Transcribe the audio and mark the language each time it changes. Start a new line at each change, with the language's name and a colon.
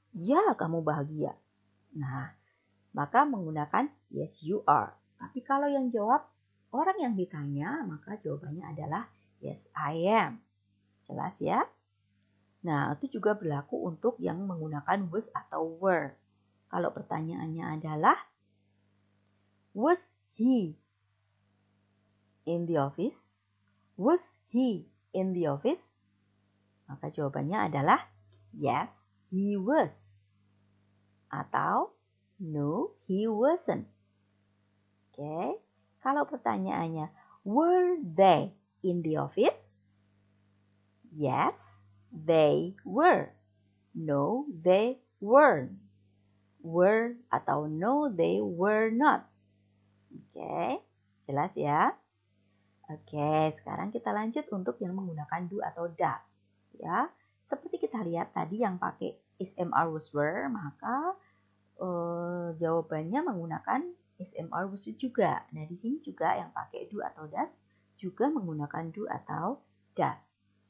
Indonesian: Ya, kamu bahagia. Nah, maka menggunakan
English: yes you are.
Indonesian: Tapi kalau yang jawab orang yang ditanya, maka jawabannya adalah
English: yes I am.
Indonesian: Jelas ya? Nah, itu juga berlaku untuk yang menggunakan was atau were. Kalau pertanyaannya adalah,
English: was he in the office? Was he in the office?
Indonesian: Maka jawabannya adalah,
English: yes, he was. Atau, no, he wasn't. Oke.
Indonesian: Kalau pertanyaannya,
English: were they in the office? Yes, they were. No, they weren't. Were atau no, they were not.
Indonesian: Oke, jelas ya? Oke, sekarang kita lanjut untuk yang menggunakan do atau does. Ya, seperti kita lihat tadi yang pakai is, am, are, was, were, maka jawabannya menggunakan is, am, are, was juga. Nah, di sini juga yang pakai do atau does juga menggunakan do atau does.